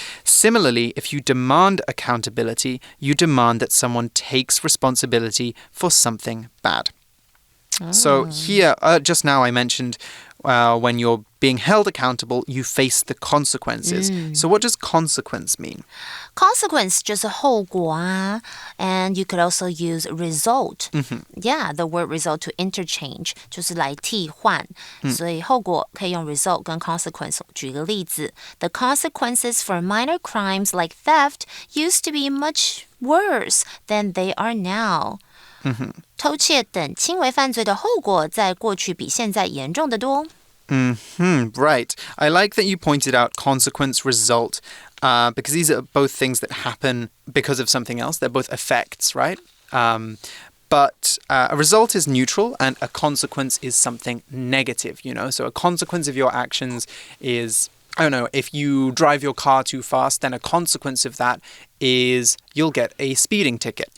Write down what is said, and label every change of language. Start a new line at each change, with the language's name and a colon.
English: Similarly, if you demand accountability, you demand that someone takes responsibility for something bad.So here, just now I mentioned when you're being held accountable, you face the consequences. So what does consequence mean? Consequence
Chinese: 就是后果啊
English: And you could also use result. Yeah, the word result to interchange
Chinese: 就是来替换。所以后果可以用 result 跟 consequence。举个例子
English: The consequences for minor crimes like theft used to be much worse than they are now.
Chinese: 偷窃等轻微犯罪的后果在过去比现在严重得多。
English: Right. I like that you pointed out consequence, result, because these are both things that happen because of something else. They're both effects, right? But a result is neutral and a consequence is something negative, you know? So a consequence of your actions is, I don't know, if you drive your car too fast, then a consequence of that is you'll get a speeding ticket.